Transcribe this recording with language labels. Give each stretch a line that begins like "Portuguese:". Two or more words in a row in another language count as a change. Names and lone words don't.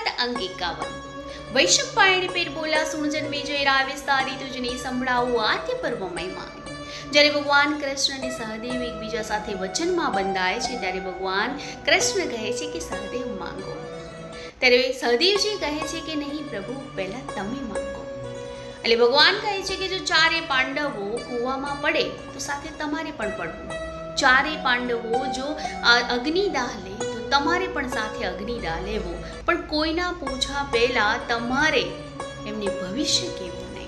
Gujarati: અંક 51। વૈશંપ પાયણી પેર બોલા સુણજન में जो रावे सारी तुझने संभળાવું આદ્ય પર્વ મહિમા। જ્યારે ભગવાન કૃષ્ણ અને સહદેવ એકબીજા સાથે વચનમાં બંધાય છે ત્યારે ભગવાન કૃષ્ણ કહે છે કે સહદેવ માંગો, ત્યારે સહદેવજી કહે છે કે નહીં પ્રભુ, પહેલા તમે માંગો। એટલે ભગવાન કહે છે કે જો ચારે પાંડવો કૂવામાં પડે તો સાથે તમારે પણ પડવું, ચારે પાંડવો જો અગ્નિદાહ લે તો તમારે પણ સાથે અગ્નિદાહ લેવો, પણ કોઈના પૂછા પહેલા તમારે એમને ભવિષ્ય કહેવું નહીં।